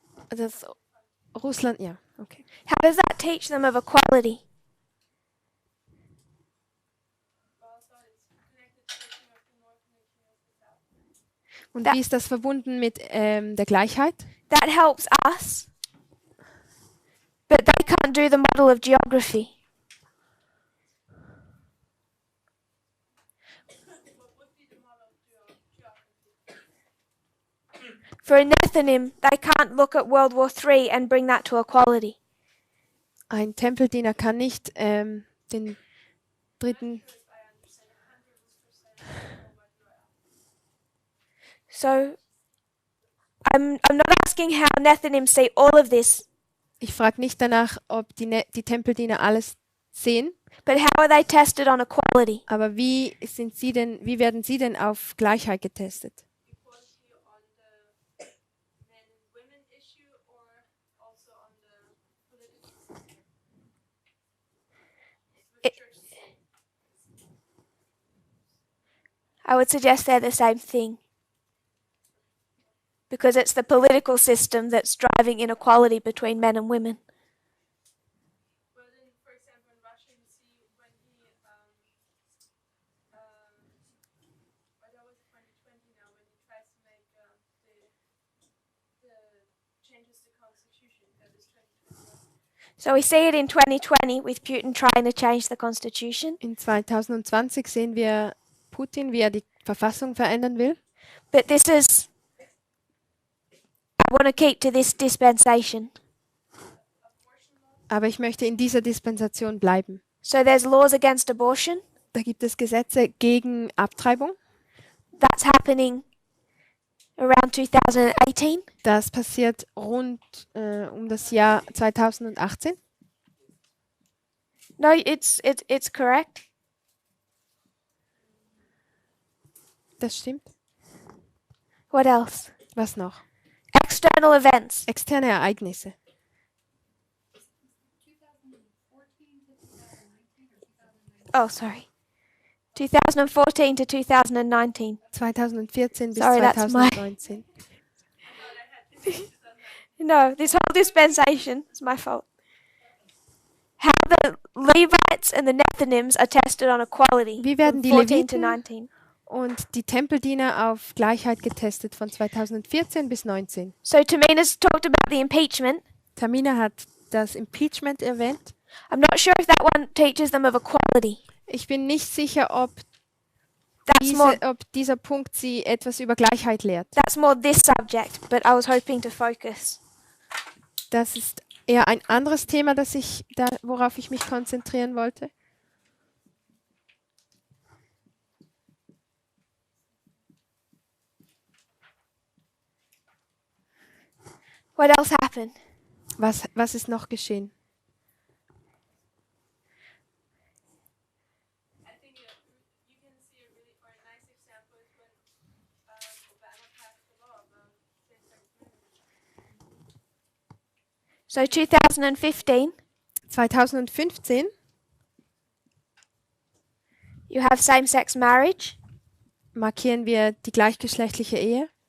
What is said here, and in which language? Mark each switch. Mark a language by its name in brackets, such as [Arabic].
[German] Das Russland, ja, okay. [English] How does that teach them of equality? [German] Und Da- wie ist das verbunden mit der Gleichheit? [English] That helps us, but they can't do the model of geography. For a Nethinim, they can't look at World War III and bring that to equality. [German] Ein Tempeldiener kann nicht den dritten. [English] So I'm not asking how Nethinim see all of this, [German] Ich frage nicht danach, ob die Tempeldiener alles sehen, [English] but how are they tested on equality? [German] aber wie werden sie denn auf Gleichheit getestet? [English] Equality on the men and women issue or also on the political It- I would suggest they're the same thing. Because it's the political system that's driving inequality between men and women. Well, then, for example, in Russia, you see when he, but that was 2020 now, when he tries to make the changes to constitution, that is 2021. So we see it in 2020 with Putin trying to change the constitution. [German] In 2020 sehen wir Putin, wie er die Verfassung verändern will. [English] But this is, I want to keep to this dispensation. [German] Aber ich möchte in dieser Dispensation bleiben. [English] So there's laws against abortion. [German] Da gibt es Gesetze gegen Abtreibung. [English] That's happening around 2018. [German] Das passiert rund um das Jahr 2018. [English] No, it's correct. [German] Das stimmt. [English] What else? [German] Was noch? [English] External events. [German] Externe Ereignisse. [English] Oh, sorry. 2014 to 2019. [German] 2014 bis [English] Sorry, that's my- 2019. No, this whole dispensation is my fault. How the Levites and the Nethinims are tested on equality [German] Wie werden [English] from 14 to [German] Leviten [English] 19. [German] und die Tempeldiener auf Gleichheit getestet von 2014 bis 19. [English] So Tamina's talked about the impeachment. [German] Tamina hat das Impeachment erwähnt. [English] I'm not sure if that one teaches them of equality. [German] Ich bin nicht sicher, ob, [English] That's more [German] dieser Punkt sie etwas über Gleichheit lehrt. [English] that's more this subject, but I was hoping to focus. [German] Das ist eher ein anderes Thema, worauf ich mich konzentrieren wollte. [English] What else happened? [German] Was ist noch geschehen? [English] I think you can see a really or a nice example is when Obama passed the law about same-sex marriage. So 2015, [German] 2015 [English] you have same-sex marriage. [German] markieren wir die gleichgeschlechtliche Ehe.